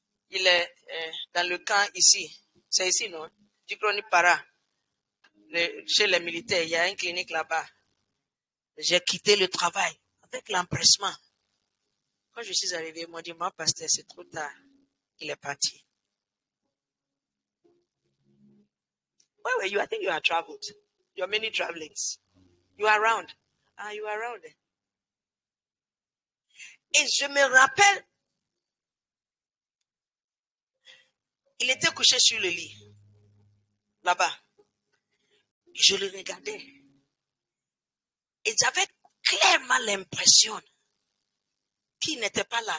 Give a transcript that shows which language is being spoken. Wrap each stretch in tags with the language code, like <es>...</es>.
<fr>Il est dans le camp ici. C'est ici, non? Du Chronique Para. Chez les militaires, il y a une clinique là-bas. J'ai quitté le travail avec l'empressement. Quand je suis arrivé, ils m'ont dit, moi, pasteur, c'est trop tard. Il est parti.</fr> <en>Where were you? I think you are traveled. You are many travelings. You are around. You are around.</en> <fr>Et je me rappelle, il était couché sur le lit, là-bas. Je le regardais. Et j'avais clairement l'impression qu'il n'était pas là.</fr>